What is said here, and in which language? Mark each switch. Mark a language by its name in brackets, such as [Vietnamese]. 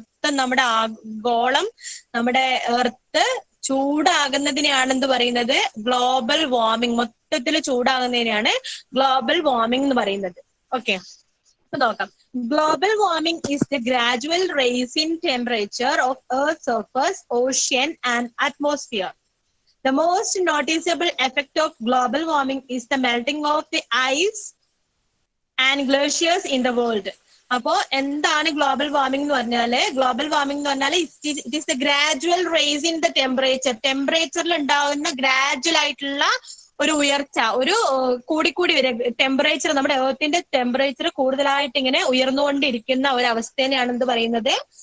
[Malayalam] നമ്മുടെ ആഗോളം, നമ്മുടെ എർത്ത് ചൂടാകുന്നതിനെയാണ് എന്ത് പറയുന്നത്? Global warming. മൊത്തത്തിൽ ചൂടാകുന്നതിനെയാണ് ഗ്ലോബൽ വാർമിംഗ് എന്ന് പറയുന്നത്. ഓക്കെ. അപ്പൊ നോക്കാം. [English] Global warming is the gradual rise in temperature of earth surface, ocean and atmosphere. The most noticeable effect of global warming is the melting of the ice and glaciers in the world. [Malayalam] അപ്പോ എന്താണ് global warming എന്ന് പറഞ്ഞാല്? Global warming എന്ന് പറഞ്ഞാൽ [English] it is the gradual rise in the [Malayalam] ടെമ്പറേച്ചറിൽ ഉണ്ടാവുന്ന gradual ആയിട്ടുള്ള ഒരു ഉയർച്ച, ഒരു കൂടിക്കൂടി വരും ടെമ്പറേച്ചർ. നമ്മുടെ എർത്തിന്റെ ടെമ്പറേച്ചർ കൂടുതലായിട്ട് ഇങ്ങനെ ഉയർന്നുകൊണ്ടിരിക്കുന്ന ഒരു അവസ്ഥേനെയാണ് എന്ത് പറയുന്നത്?